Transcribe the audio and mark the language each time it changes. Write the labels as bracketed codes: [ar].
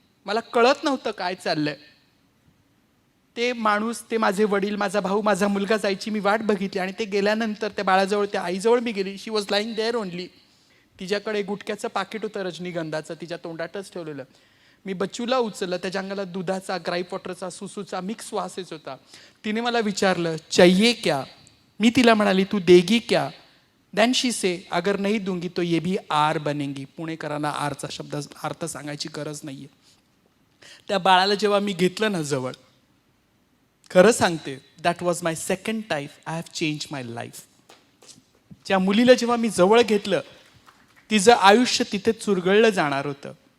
[mr] मला कळत नव्हतं काय चाललंय. ते माणूस, ते माझे वडील, माझा भाऊ, माझा मुलगा जायची मी वाट बघितली आणि ते गेल्यानंतर त्या बाळाजवळ, त्या आईजवळ मी गेली. [en] She was lying there only. [mr] तिच्याकडे गुटख्याचं पाकिट होतं रजनीगंधाचं, तिच्या तोंडातच ठेवलेलं. मी बच्चूला उचललं, त्याच्या अंगाला दुधाचा, ग्राईप वॉटरचा, सुसूचा मिक्स वास येत होता. तिने मला विचारलं [hi] चाहिए क्या. [mr] मी तिला म्हणाली [hi] तू देगी क्या. [en] then she say [hi] अगर नहीं दूंगी तो ये भी आर बनेंगी. [mr] पुणेकरांना आरचा शब्द अर्थ सांगायची गरज नाहीये. त्या बाळाला जेव्हा मी घेतलं ना जवळ, खरं सांगते, [en] That was my second time I have change my life. [mr] ज्या मुलीला जेव्हा मी जवळ घेतलं, तिचं आयुष्य तिथे चुरगळलं जाणार होतं.